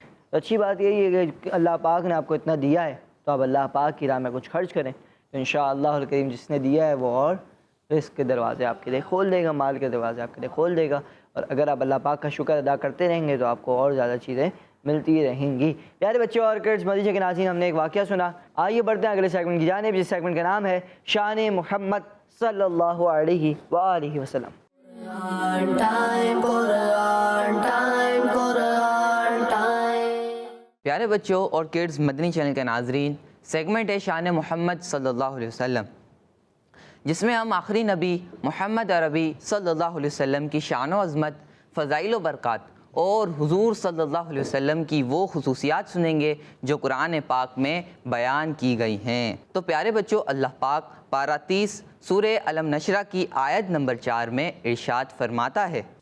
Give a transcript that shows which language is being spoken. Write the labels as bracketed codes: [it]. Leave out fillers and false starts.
[ur] تو اچھی بات یہی ہے کہ اللہ پاک نے آپ کو اتنا دیا ہے تو آپ اللہ پاک کی راہ میں کچھ خرچ کریں، تو انشاءاللہ الکریم جس نے دیا ہے وہ اور رزق کے دروازے آپ کے لیے کھول دے گا، مال کے دروازے آپ کے لیے کھول دے گا، اور اگر آپ اللہ پاک کا شکر ادا کرتے رہیں گے تو آپ کو اور زیادہ چیزیں ملتی رہیں گی۔ پیارے بچوں اور کڈس مدنی چینل کے ناظرین، ہم نے ایک واقعہ سنا، آئیے بڑھتے ہیں اگلے سیگمنٹ کی جانب، جس سیگمنٹ کا نام ہے شان محمد صلی اللہ علیہ وآلہ وسلم۔ [en] Quran time, Quran time, Quran time. [ur] پیارے بچوں اور کڈز مدنی چینل کے ناظرین، سیگمنٹ ہے شان محمد صلی اللہ علیہ وسلم، جس میں ہم آخری نبی محمد عربی صلی اللہ علیہ وسلم کی شان و عظمت، فضائل و برکات اور حضور صلی اللہ علیہ وسلم کی وہ خصوصیات سنیں گے جو قرآن پاک میں بیان کی گئی ہیں۔ تو پیارے بچوں، اللہ پاک پارہ 30 سورہ علم نشرہ کی آیت نمبر 4 میں ارشاد فرماتا ہے،